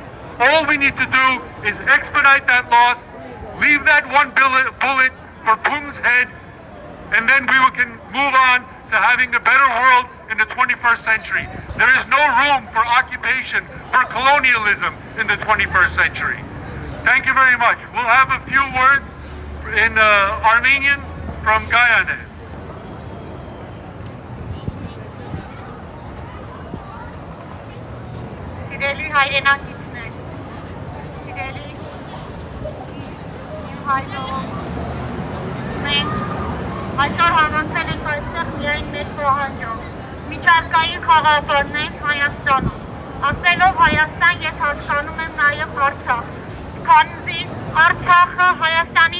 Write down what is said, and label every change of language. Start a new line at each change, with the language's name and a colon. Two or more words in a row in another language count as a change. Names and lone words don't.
English: All we need to do is expedite that loss, leave that one bullet for Putin's head, and then we can move on to having a better world in the 21st century. There is no room for occupation, for colonialism in the 21st century. Thank you very much. We'll have a few words in Armenian from Guyana.
Armenian: Սիրելի հայրենակիցներ, սիրելի իմ հայ ժողովուրդ, մենք այսօր հավաքվել ենք այստեղ միայն մեր պահանջով, միջազգային խաղաղապահներ Հայաստանում, ասելով Հայաստան ես հասկանում եմ նաև Արցախ, քանզի Արցախը Հայաստանի